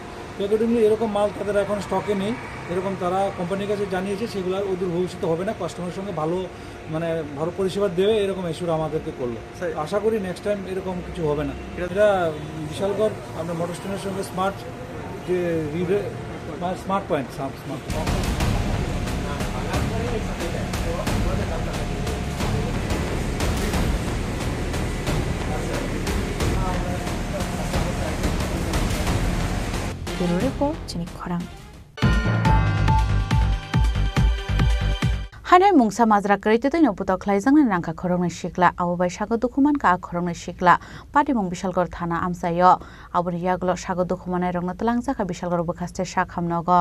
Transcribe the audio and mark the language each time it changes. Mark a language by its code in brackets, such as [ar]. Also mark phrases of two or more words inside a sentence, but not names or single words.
[bn] তো অ্যাকর্ডিংলি এরকম মাল তাদের এখন স্টকে নেই, এরকম তারা কোম্পানির কাছে জানিয়েছে, সেগুলো ওদের ভবিষ্যতে হবে না, কাস্টমারের সঙ্গে ভালো পরিষেবা দেবে, এরকম এসুর আমাদেরকে করলো। আশা করি [en] next time [bn] এরকম কিছু হবে না। এটা বিশালগড় আপনার মোটর স্ট্যান্ডের সঙ্গে স্মার্ট যে স্মার্ট পয়েন্ট স্মার্ট [trp] report Chini Khorang. Hanai mungsa mazra kerite to noputo khlaijang na rangka khorongni shikla abubai sago dokuman ka khorongni shikla pati mung Bishalgor thana amsayo abuni yaglo sago dokumanai rongna talangjaka Bishalgor bokhaste sakhamnogo